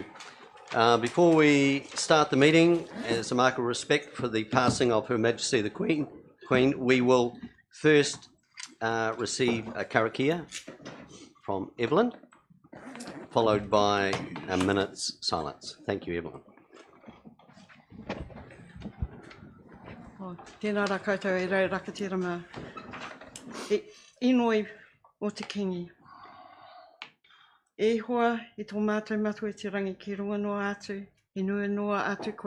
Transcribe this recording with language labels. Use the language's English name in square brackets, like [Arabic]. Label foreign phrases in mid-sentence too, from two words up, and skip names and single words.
[English] Before we start the meeting, as a mark of respect for the passing of Her Majesty the Queen, we will first receive a karakia from Evelyn, followed by a minute's silence. Thank you, Evelyn. [Māori] Tēnā rā koutou e rau rakatira mā. E inoi o te kingi. E hoa i tō mātou matu e te rangi ki runga noa atu, i nua noa atu koe.